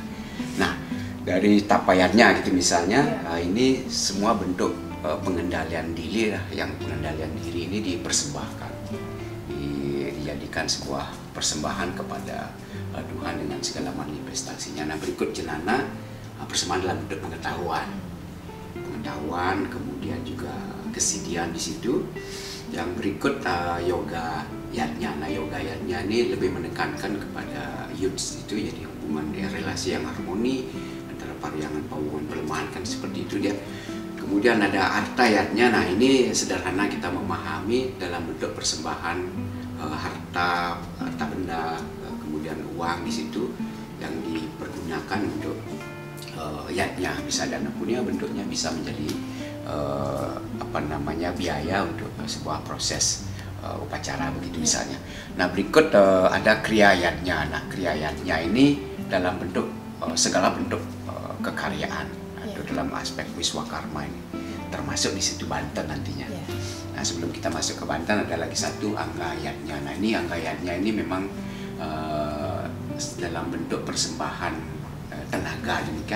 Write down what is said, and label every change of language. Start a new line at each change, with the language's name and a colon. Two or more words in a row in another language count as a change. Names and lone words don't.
Indonesian: Nah, dari tapa yatnya gitu misalnya, ini semua bentuk pengendalian diri lah, yang pengendalian diri ini dipersembahkan, dijadikan sebuah persembahan kepada Tuhan dengan segala manifestasinya. Nah, berikut jenana, persembahan dalam bentuk pengetahuan, kemudian juga kesidian di situ. Yang berikut yoga yatnya. Nah, yoga yatnya ini lebih menekankan kepada yuds itu, jadi hubungan relasi yang harmoni antara pariangan, pawungan, pelemahan, kan seperti itu dia. Kemudian ada arta yatnya. Nah, ini sederhana kita memahami dalam bentuk persembahan harta benda, kemudian uang di situ yang dipergunakan untuk yatnya. Bisa dana punya, bentuknya bisa menjadi biaya untuk sebuah proses upacara begitu misalnya. Nah, berikut ada kriya yatnya. Nah, kriya yatnya ini dalam bentuk segala bentuk kekaryaan atau dalam aspek wiswakarma ini, termasuk di situ Banten nantinya. Nah, sebelum kita masuk ke Banten ada lagi satu anggayatnya. Nah, ini anggayatnya ini memang dalam bentuk persembahan tenaga demikian.